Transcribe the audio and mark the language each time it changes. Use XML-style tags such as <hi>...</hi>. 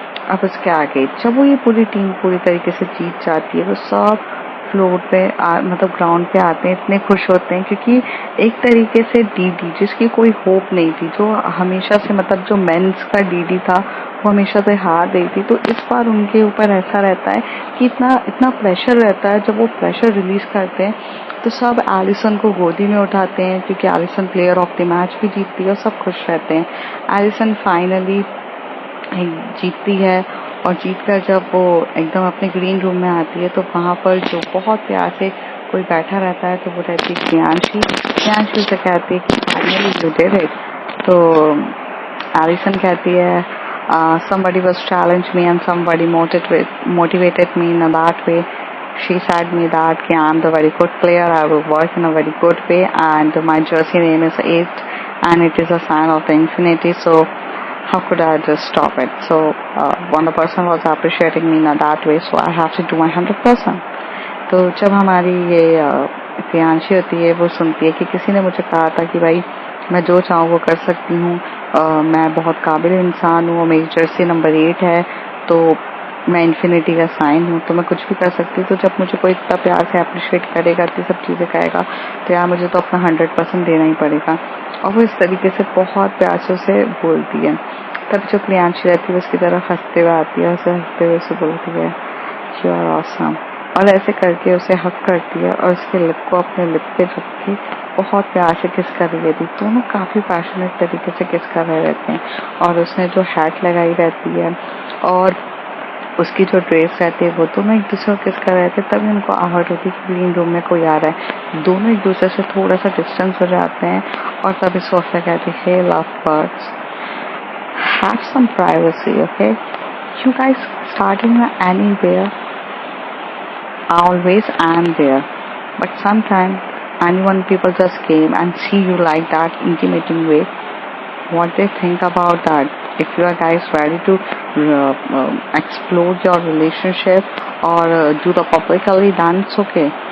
<hi>अब उसके आगे जब वो ये पूरी टीम पूरी तरीके से जीत जाती है वो सब फ्लोर पे मतलब ग्राउंड पे आते हैं, इतने खुश होते हैं क्योंकि एक तरीके से डीडी जिसकी कोई होप नहीं थी, जो हमेशा से मतलब जो मेंस का डीडी था वो हमेशा से हार गई थी, तो इस बार उनके ऊपर ऐसा रहता है कि इतना इतना प्रेशर रहता है। जब वो प्रेशर रिलीज करते हैं तो सब एलिसन को गोदी में उठाते हैं क्योंकि Allison player of the match भी जीतती है और सब खुश रहते हैं। एलिसन फाइनली जीतती है और जीतकर जब वो एकदम अपने ग्रीन रूम में आती है तो वहाँ पर जो बहुत प्यार से कोई बैठा रहता है तो वो रहती है प्रियांशी से कहती है कि</hi> <en>Finally you did it.</en> <hi>तो एलिसन कहती है</hi> <en>somebody was challenged me and somebody motivated me in that way. She said me that I'm the very good player, I will work in a very good way and my jersey name is 8 and it is a sign of the infinity, so how could I just stop it? So one person was appreciating me in that way, so I have to do my 100%.</en> <hi>तो जब हमारी ये प्रियांशी होती है वो सुनती है कि किसी ने मुझे कहा था कि भाई मैं जो चाहूँ वो कर सकती हूँ, मैं बहुत काबिल इंसान हूँ, मेरी जर्सी नंबर 8 है, तो मैं इन्फिनिटी का साइन हूँ, तो मैं कुछ भी कर सकती हूँ। तो जब मुझे कोई इतना प्यार से अप्रिशिएट करेगा, इतनी सब चीज़ें कहेगा तो यार मुझे तो अपना 100% देना ही पड़ेगा। और वो इस तरीके से बहुत प्यार से उसे बोलती है। तब जो प्रियांशी रहती है उसकी तरफ हंसते हुए आती है, उसे हंसते हुए उसे बोलती है</hi> <en>you are awesome,</en> <hi>और ऐसे करके उसे हक करती है और उसके लिप को अपने लिप पे रख के बहुत प्यार से किस कर रही रहती। दोनों काफ़ी पैशनेट तरीके से किस कर रहे रहते हैं और उसने जो हैट लगाई रहती है और उसकी जो ड्रेस रहती है वो दोनों एक दूसरे को किस कर रहे थे। तभी उनको आहट होती है कि ग्रीन रूम में कोई आ रहा है। दोनों एक दूसरे से थोड़ा सा डिस्टेंस हो जाते हैं और तभी सोफिया कहती है</hi> <en>Hey love birds, have some privacy, okay? You guys starting anywhere, always am there, but sometimes anyone people just came and see you like that intimating way, what they think about that. If you are guys ready to explore your relationship or do the publicly, then it's okay.</en>